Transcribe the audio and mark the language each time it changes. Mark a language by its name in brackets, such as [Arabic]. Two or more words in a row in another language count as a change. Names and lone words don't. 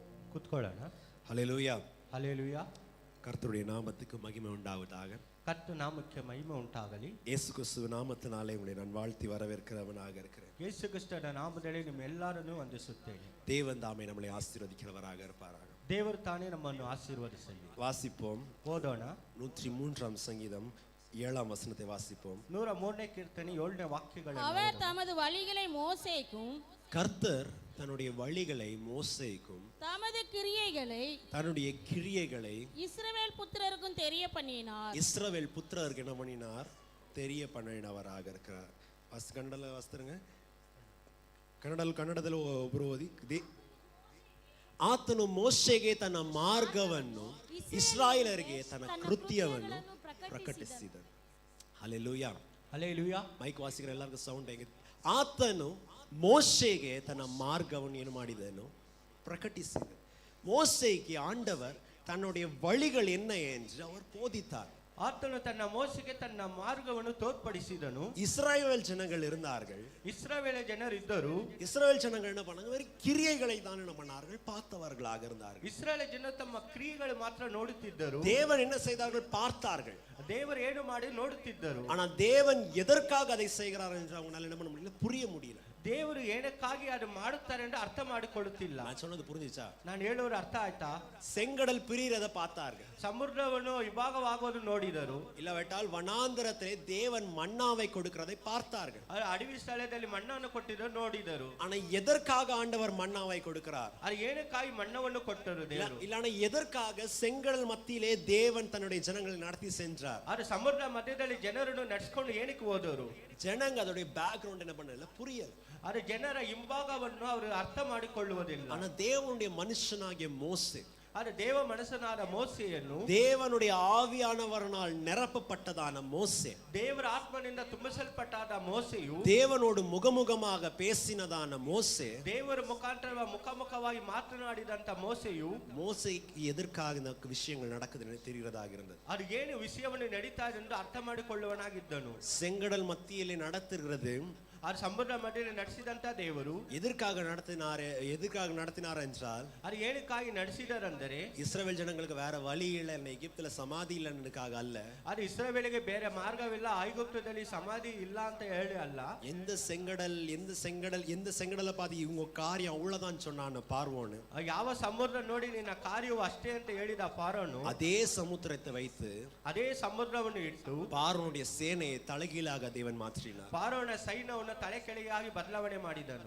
[Kannada] ಕುತ್ಕೊಳ್ಳೋಣ. [Tamil] ஹல்லேலூயா. ஹல்லேலூயா. கர்த்தருடைய நாமத்துக்கு மகிமை உண்டாவதாக. [Kannada] கர்த்தர் நாமಕ್ಕೆ ಮಹಿಮೆ ಉಂಟಾಗಲಿ. [Tamil] இயேசு கிறிஸ்துவ நாமத்தினாலே உங்களை நான் வாழ்த்தி வரவேற்கிறவனாக இருக்கிறேன். [Kannada] ಯೇಸು ಕ್ರಿಸ್ತನ ನಾಮದಲ್ಲಿ ನಿಮ್ಮೆಲ್ಲರನ್ನು ವಂದಿಸುತ್ತೇನೆ. [Tamil] தேவன் தாமே நம்மளை ஆசீர்வதிக்கிறவராக இருப்பாராக. [Kannada] ದೇವರು ತಾನೇ ನಮ್ಮನ್ನು ಆಶೀರ್ವದಿಸಲಿ. [Tamil] வாசிப்போம். [Kannada] ಓದೋಣ. [Tamil] 103ஆம் சங்கீதம் 7ஆம் வசனத்தை வாசிப்போம். [Kannada] 103ನೇ ಕೀರ್ತನೆ 7ನೇ ವಾಕ್ಯಗಳನ್ನು. [Tamil] அவர் தமது வழிகளை மோசேக்கும், கர்த்தர் தன்னுடைய வழிகளை மோசேக்கும், தமது தன்னுடைய கிரியைகளை இஸ்ரவேல் புத்திரருக்கும் தெரிய பண்ணினார். இஸ்ரவேல் புத்திரருக்கு என்ன பண்ணினார்? தெரிய பண்ணினவராக இருக்கிறார். கன்னடல வாசித்துருங்க. [Kannada] ಕನ್ನಡದಲ್ಲಿ ಒಬ್ಬರು ಓದಿ. ಆತನು ಮೋಶೆಗೆ ತನ್ನ ಮಾರ್ಗವನ್ನು, ಇಸ್ರಾಯೇಲರಿಗೆ ತನ್ನ ಕೃತ್ಯವನ್ನು ಪ್ರಕಟಿಸಿದನು. ಹಲ್ಲೆಲೂಯಾ. ಹಲ್ಲೆಲೂಯಾ. ಮೈಕ್ ವಾಸಿಗರ ಎಲ್ಲರಿಗೂ ಸೌಂಡ್ ಹೇಗಿದೆ. ಆತನು மோசேಗೆ ತನ್ನ ಮಾರ್ಗವನ್ನು ಏನು ಮಾಡಿದನು? ಪ್ರಕಟಿಸಿದನು. [Tamil] மோசேக்கு ஆண்டவர் தன்னுடைய வழிகள் என்ன என்று அவர் போதித்தார். [Kannada] ಆತನು ತನ್ನ ಮೋಸೆಗೆ ತನ್ನ ಮಾರ್ಗವನ್ನು ತೋರ್ಪಡಿಸಿದನು. [Tamil] இஸ்ரவேல் ஜனங்கள் இருந்தார்கள். [Kannada] இஸ்ரவேல் ಜನರು ಇದ್ದರು. [Tamil] இஸ்ரவேல் ஜனங்கள் என்ன பண்ணாங்க? வெறும் கிரியைகளை தான் என்ன பண்ணார்கள்? பார்த்தவர்களாக இருந்தார்கள். [Kannada] இஸ்ரவேல் ಜನರು ತಮ್ಮ ಕ್ರಿಯೆಗಳು ಮಾತ್ರ ನೋಡುತ್ತಿದ್ದರು. [Tamil] தேவன் என்ன செய்தார்கள்? பார்த்தார்கள். [Kannada] ದೇವರು ಏನು ಮಾಡಿ ನೋಡುತ್ತಿದ್ದರು. [Tamil] ஆனா தேவன் எதற்காக அதை செய்கிறார் என்று அவங்களால என்ன பண்ண முடியல, புரிய முடியல. [Kannada] ದೇವರು ಏನಕ್ಕಾಗಿ ಅದು ಮಾಡುತ್ತಾರೆ ಎಂದು ಅರ್ಥ ಮಾಡಿಕೊಳ್ಳುತ್ತಿಲ್ಲ. [Tamil] நான் சொன்னது புரிஞ்சுச்சா? [Kannada] ನಾನು ಹೇಳೋರು ಅರ್ಥ ಆಯ್ತಾ? [Tamil] செங்கடல் பிரியறத பார்த்தார்கள். [Kannada] ಸಮುದ್ರವನ್ನು ವಿಭಾಗವಾಗುವುದು ನೋಡಿದರು. [Tamil] இல்லாவிட்டால் வனாந்தரத்திலே தேவன் மன்னாவை கொடுக்கிறதை பார்த்தார்கள். [Kannada] ಅಡವಿ ಸ್ಥಳದಲ್ಲಿ ಮಣ್ಣನ್ನು ಕೊಟ್ಟಿದ್ದು ನೋಡಿದರು. [Tamil] ஆனா எதற்காக ஆண்டவர் மன்னாவை கொடுக்கிறார்? [Kannada] அது ಏನಕ್ಕಾಗಿ ಮಣ್ಣವನ್ನು ಕೊಟ್ಟರು ದೇವರು? [Tamil] இல்லனா எதற்காக செங்கடல் மத்தியிலே தேவன் தன்னுடைய ஜனங்களை நடத்தி சென்றார்? [Kannada] ಅದು ಸಮುದ್ರ ಮಧ್ಯದಲ್ಲಿ ಜನರನ್ನು ನಡೆಸಿಕೊಂಡು ಏನಕ್ಕೆ ಹೋದರು? [Tamil] ஜனங்க அதோட பேக்ரவுண்ட் என்ன பண்ணல, புரியல. [Kannada] ಅದು ಜನರ ಹಿಂಭಾಗವನ್ನು ಅವರು ಅರ್ಥ ಮಾಡಿಕೊಳ್ಳುವುದಿಲ್ಲ. [Tamil] ஆனா தேவனுடைய மனுஷனாகிய மோசே, [Kannada] ಅದು ದೇವ ಮನಸ್ಸನಾದ ಮೋಸೆಯನ್ನು, [Tamil] தேவனுடைய ஆவியானவரால் நிரப்பப்பட்டதான மோசே, [Kannada] ದೇವರ ಆತ್ಮನಿಂದ ತುಂಬಿಸಲ್ಪಟ್ಟಾದ ಮೋಸೆಯು, [Tamil] தேவனோடு முகமுகமாக பேசினதான மோசே, [Kannada] ದೇವರ ಮುಖಾಂತರ ಮುಖಾಮುಖವಾಗಿ ಮಾತನಾಡಿದಂತ ಮೋಸೆಯು, [Tamil] மோசேக்கு எதற்காக இந்த விஷயங்கள் நடக்குதுன்னு தெரிகிறதாக இருந்தது. [Kannada] ಅದು ಏನು ವಿಷಯವನ್ನು ನಡೀತಾ ಇದೆ ಎಂದು ಅರ್ಥ ಮಾಡಿಕೊಳ್ಳುವನಾಗಿದ್ದನು. [Tamil] செங்கடல் மத்தியிலே நடத்துகிறது. [Kannada] அது ಸಮುದ್ರ ಮಧ್ಯದಲ್ಲಿ ನಡೆಸಿದಂತ ದೇವರು [Tamil] எதற்காக நடத்தினார் என்றால், [Kannada] அது ಏನಕ್ಕಾಗಿ ನಡೆಸಿದರೆಂದರೆ, [Tamil] இஸ்ரவேல் ஜனங்களுக்கு வேற வழி இல்லை, எகிப்துல சமாதி இல்லைன்றதுக்காக அல்ல. [Kannada] ಅದು ಇಸ್ರಾಯೇಲಿಗೆ ಬೇರೆ ಮಾರ್ಗವಿಲ್ಲ, ಐಗುಪ್ತದಲ್ಲಿ ಸಮಾಧಿ ಇಲ್ಲ ಅಂತ ಹೇಳಿ ಅಲ್ಲ. [Tamil] எந்த செங்கடலை பார்த்து இவங்க காரியம் அவ்வளவுதான் சொன்னான் பார்வோன். [Kannada] ಯಾವ ಸಮುದ್ರ ನೋಡಿ ನಿನ್ನ ಕಾರ್ಯವು ಅಷ್ಟೇ ಅಂತ ಹೇಳಿದ ಪಾರೋನು, [Tamil] அதே சமுத்திரத்தை வைத்து, [Kannada] ಅದೇ ಸಮುದ್ರವನ್ನು ಇಟ್ಟು [Tamil] பார்வோனுடைய சேனையை தலைகீழாக தேவன் மாற்றினார். [Kannada] ಪಾರೋನ ಸೈನ್ಯವನ್ನು ತಲೆ ಕೆಳಗಾಗಿ ಬದಲಾವಣೆ ಮಾಡಿದನು.